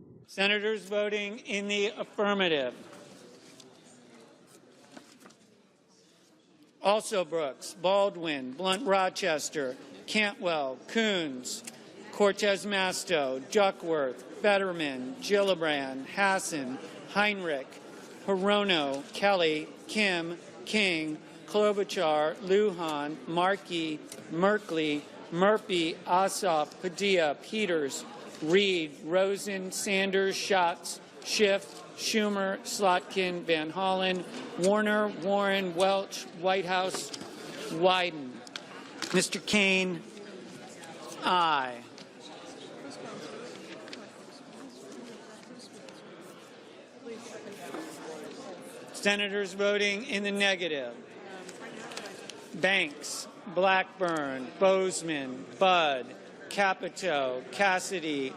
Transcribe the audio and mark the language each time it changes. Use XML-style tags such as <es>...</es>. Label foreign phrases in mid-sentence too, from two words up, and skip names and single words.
<en>Senators voting in the affirmative: Also Brooks, Baldwin, Blunt Rochester, Cantwell, Coons, Cortez Masto, Duckworth, Fetterman, Gillibrand, Hassan, Heinrich, Hirono, Kelly, Kim, King, Klobuchar, Lujan, Markey, Merkley, Murphy, Ossoff, Padilla, Peters, Reed, Rosen, Sanders, Schatz, Schiff, Schumer, Slotkin, Van Hollen, Warner, Warren, Welch, Whitehouse, Wyden. Mr. Kane, aye. Senators voting in the negative: Banks, Blackburn, Bozeman, Budd, Capito, Cassidy,</en>